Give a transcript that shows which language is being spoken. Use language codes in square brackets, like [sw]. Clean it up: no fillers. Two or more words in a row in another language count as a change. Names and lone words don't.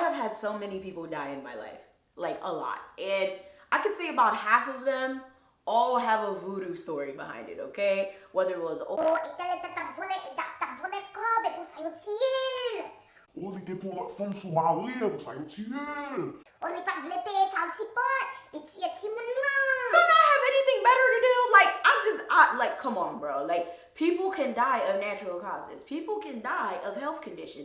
[en] had so many people die in my life, like a lot. And I could say about half of them all have a voodoo story behind it, okay? Whether it was, [ht] Oh, li te pou lot fom sou mari, pou sa yo tiye. Oh, li pat vle peye [en] child support, [ht] li tiye ti moun nan. [en] Don't I have anything better to do? Like, come on, bro. Like, people can die of natural causes. People can die of health conditions.